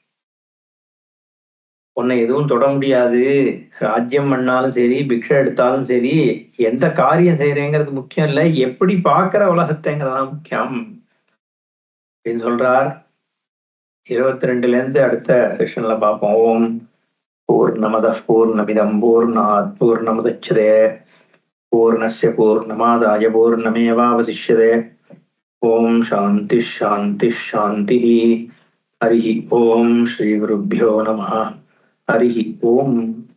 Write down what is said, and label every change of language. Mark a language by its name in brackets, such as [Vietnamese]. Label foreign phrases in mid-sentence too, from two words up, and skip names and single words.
[Tamil] உன்னை எதுவும் தொட முடியாது. ராஜ்யம் பண்ணாலும் சரி, பிக்ஷை எடுத்தாலும் சரி, எந்த காரியம் செய்யறேங்கிறது முக்கியம் இல்லை, எப்படி பாக்குற உலகத்தைங்கிறதா முக்கியம் அப்படின்னு சொல்றார். 22ல இருந்து அடுத்த செஷன்ல பார்ப்போம். [Sanskrit] ओं पूर्णमदः पूर्णमिदं पूर्णात् पूर्णमुदच्यते पूर्णस्य पूर्णमादाय पूर्णमेवावशिष्यते. ओं शान्ति शान्ति शान्ति. हरि ओं श्री गुरुभ्यो नमः. हरि ओं.